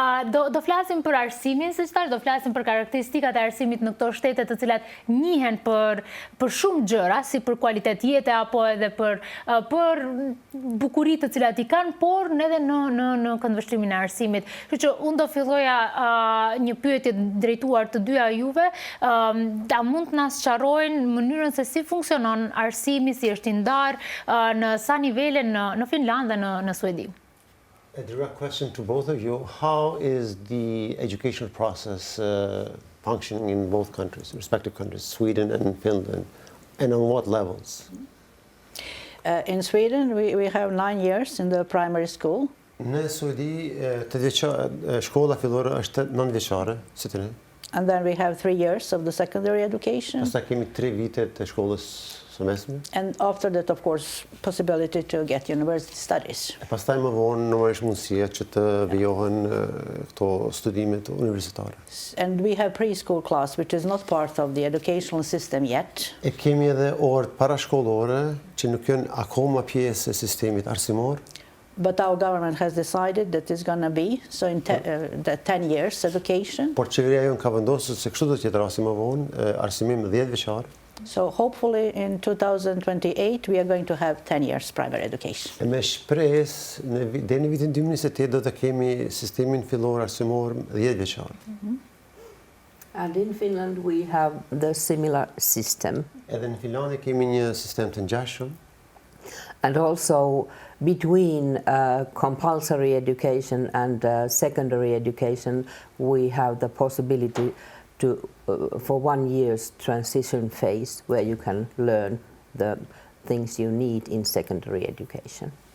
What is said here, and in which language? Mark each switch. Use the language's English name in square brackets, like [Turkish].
[Albanian] Do flasim për arsimin, siç thash, do flasim për karakteristikat e arsimit në këto shtete të cilat njihen për shumë gjëra, si për kualitet jete apo edhe për bukuritë të cilat i kanë, por edhe në këndvështrimin e arsimit. Kështu që unë do filloja një pyetje drejtuar të dyja juve, a mund të na sqarojnë mënyrën se si funksionon arsimi, si është i ndarë në sa nivele në Finlandë dhe në Suedi? [English] A direct question to both of you. How is the educational process functioning in both countries, respective countries, Sweden and Finland, and on what levels? In Sweden, we have 9 years in the primary school. [Albanian] Në Suedi, shkolla fillore është 9 vjeçare, si të ne. [English] And then we have 3 years of the secondary education. [Albanian] Pastaj kemi 3 vite të shkollës së mesme. [English] And after that, of course, possibility to get university studies. [Albanian] Pastaj më vonë normalisht mundësia që të vijohen këto studimet universitare. [English] And we have preschool class, which is not part of the educational system yet. [Albanian] E kemi edhe orë parashkollore që nuk janë akoma pjesë e sistemit arsimor. [English] But our government has decided that it's going to be, so in the 10 years education. [Albanian] Por qeveria jonë ka vendosur se kështu do të jetë rasti më vonë, arsimim 10 vjeçar. [English] So hopefully in 2028 we are going to have 10 years primary education. [Albanian] E me shpresë deri në vitin 2028 do të kemi sistemin fillor arsimor 10 vjeçar. [English] And in Finland we have the similar system. [Albanian] Edhe në Finlandë kemi një sistem të ngjashëm. [English] And also between compulsory education and secondary education we have the possibility for 1 year's transition phase where you can learn the things you need in secondary education.